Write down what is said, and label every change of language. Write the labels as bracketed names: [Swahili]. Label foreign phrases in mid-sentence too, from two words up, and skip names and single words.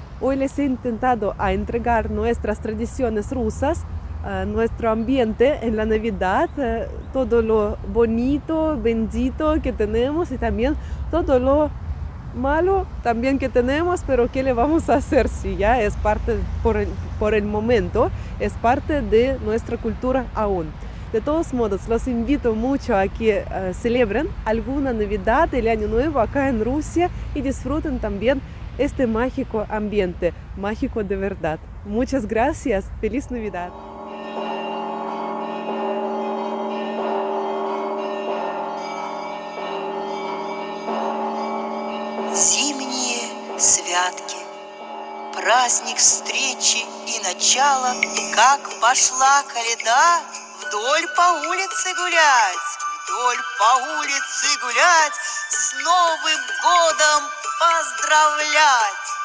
[Spanish] Hoy les he intentado entregar nuestras tradiciones rusas, nuestro ambiente en la Navidad, todo lo bonito, bendito que tenemos y también todo lo malo también que tenemos, pero ¿qué le vamos a hacer si ya es parte, por el momento, es parte de nuestra cultura aún? De todos modos, los invito mucho a que celebren alguna Navidad, el Año Nuevo acá en Rusia y disfruten también este mágico ambiente, mágico de verdad. Muchas gracias, feliz Navidad. [Russian] Зимние святки, праздник встречи и начала, как пошла коляда вдоль по улице гулять, вдоль по улице гулять, с Новым годом поздравлять.